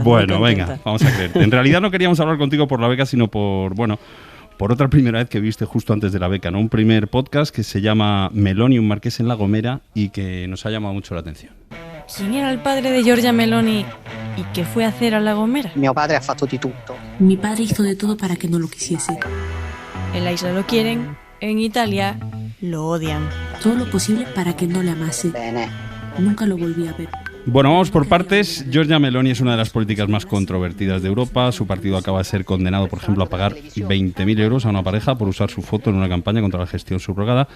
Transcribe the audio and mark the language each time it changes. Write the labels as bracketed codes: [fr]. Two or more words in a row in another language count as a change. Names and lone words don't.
[es] Bueno, venga, vamos a creer. En realidad no queríamos hablar contigo por la beca, sino por otra primera vez que viste justo antes de la beca, ¿no? Un primer podcast que se llama Meloni, un marqués en La Gomera, y que nos ha llamado mucho la atención. ¿Quién era el padre de Giorgia Meloni y qué fue a hacer a La Gomera? [it] Mio padre ha fatto di tutto. [es] Mi padre hizo de todo para que no lo quisiese. En la isla lo quieren, en Italia lo odian. Todo lo posible para que no le amase. [it] Bene. [es] Nunca lo volví a ver. Bueno, vamos por partes. Giorgia Meloni es una de las políticas más controvertidas de Europa. Su partido acaba de ser condenado, por ejemplo, a pagar 20.000 euros a una pareja por usar su foto en una campaña contra la gestión subrogada.